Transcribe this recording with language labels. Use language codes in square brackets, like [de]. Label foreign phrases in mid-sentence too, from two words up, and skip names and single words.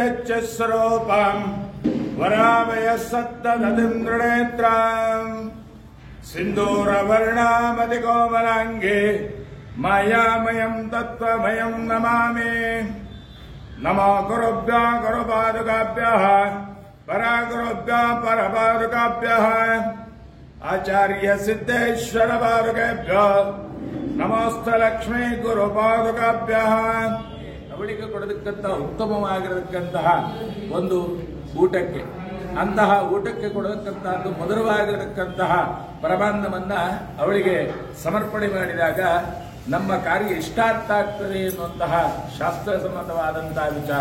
[sa] स्वरूपम् वरामय सत्तदतिन्द्रनेत्रम् सिन्दूरवर्णामतिकोमलाङ्गे मायामयम् तत्त्वमयम् नमामि। नमो गुरुभ्यः गुरुपादुकाभ्यः परागुरुभ्यः परपादुकाभ्यः आचार्य सिद्धेश्वर पादुकेभ्यो नमोस्तु लक्ष्मी गुरुपादुकाभ्यः। [kn] ಅವಳಿಗೆ ಕೊಡತಕ್ಕಂತಹ ಉತ್ತಮವಾಗಿರತಕ್ಕಂತಹ ಒಂದು ಊಟಕ್ಕೆ ಅಂತಹ ಊಟಕ್ಕೆ ಕೊಡತಕ್ಕಂತಹದ್ದು ಮಧುರವಾಗಿರತಕ್ಕಂತಹ ಪರಮಾನ್ನವನ್ನ ಅವಳಿಗೆ ಸಮರ್ಪಣೆ ಮಾಡಿದಾಗ ನಮ್ಮ ಕಾರ್ಯ ಇಷ್ಟಾರ್ಥ ಆಗ್ತದೆ ಎನ್ನುವಂತಹ ಶಾಸ್ತ್ರಸಮ್ಮತವಾದಂತಹ ವಿಚಾರ.